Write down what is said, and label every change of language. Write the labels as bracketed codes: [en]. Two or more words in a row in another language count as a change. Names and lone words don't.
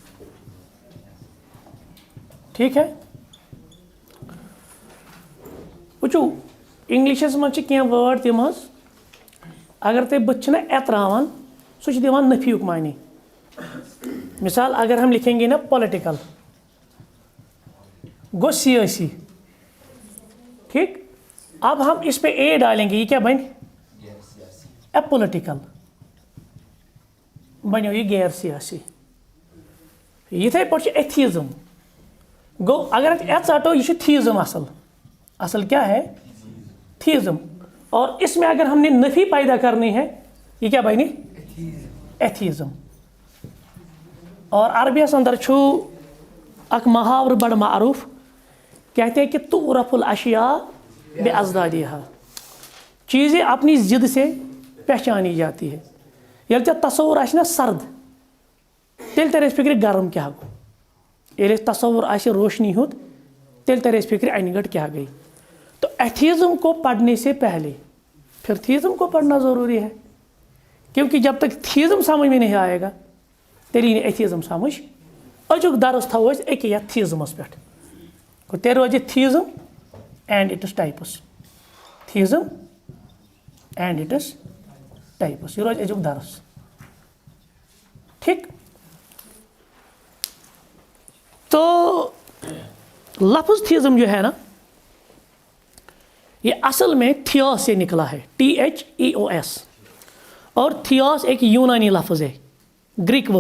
[ur] ٹھیک ہے. [ks] وٕچھو انگلشس منٛز چھِ کینٛہہ وٲڈ تِم حظ اگر تُہۍ بٕتھِ چھِنہ ایتراوان سُہ چھِ دِوان نفیُک معنی. [ur] مثال اگر ہم لکھیں گے نا پولیٹیکل گو سیاسی. ٹھیک. اب ہم اس پہ اے ڈالیں گے یہ کیا بن اپولیٹیکل بنیو یہ غیر سیاسی. [ks] یتھے پٲٹھۍ چھُ ایتھیزم. گو اگر ایت ژٹو یہ چھُ تھیزم. [ur] اصل کیا ہے تھیزم. اور اس میں اگر ہم نے نفی پیدا کرنی ہے یہ کیا بنی ایتھیزم. [ks] اور عربیس اندر چھُ اک محاورٕ [ur] بڑا معروف کہتے ہیں کہ [ar] تعرف الاشیاء باضدادها. [ur] چیزیں اپنی ضد سے پہچانی جاتی ہے. [ks] ییٚلہِ ژےٚ تصور آسہِ نا سرد تیٚلہِ ترِ اَسہِ فِکرِ گرم کیٛاہ گوٚو. ییٚلہِ اَسہِ تصور آسہِ روشنی ہُنٛد تیٚلہِ ترِ اَسہِ فِکرِ اَنہِ گٔٹۍ کیٛاہ گٔے. [ur] تو ایتھیزم کو پڑھنے سے پہلے پھر تھیزم کو پڑھنا ضروری ہے کیونکہ جب تک تھیزم سمجھ میں نہیں آئے گا [ks] تیٚلہِ یی نہٕ ایتھیزم سمجھ. أزیُک درس تھاوو أسۍ أکے یتھ تھیزمس پٮ۪ٹھ. تیٚلہِ روزِ [en] theism and its types. theism and its types [ks] یہ روز أزیُک درس. [ur] ٹھیک. تو لفظ تھیزم جو ہے نا یہ اصل میں تھیوس سے نکلا ہے. [en] THEOS. [ur] اور تھیوس ایک یونانی لفظ ہے [en] Greek word.